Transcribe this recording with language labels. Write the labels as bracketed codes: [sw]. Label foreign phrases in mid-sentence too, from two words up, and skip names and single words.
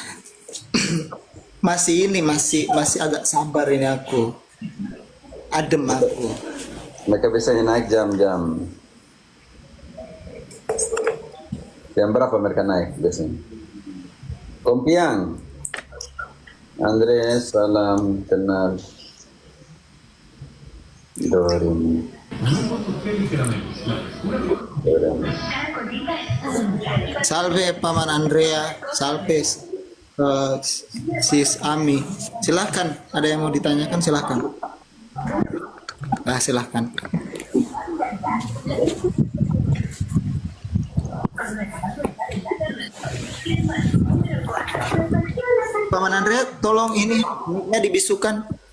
[id] masih agak sabar ini aku. Adem aku. Mereka biasanya naik jam-jam. Jam berapa mereka naik biasanya? Kompiang. Andres, salam kenal. Dorin. Salve paman Andrea, salve sis Ami. Silahkan, ada yang mau ditanyakan silahkan. Nah, silahkan. Paman Andrea, tolong ini mic-nya dibisukan.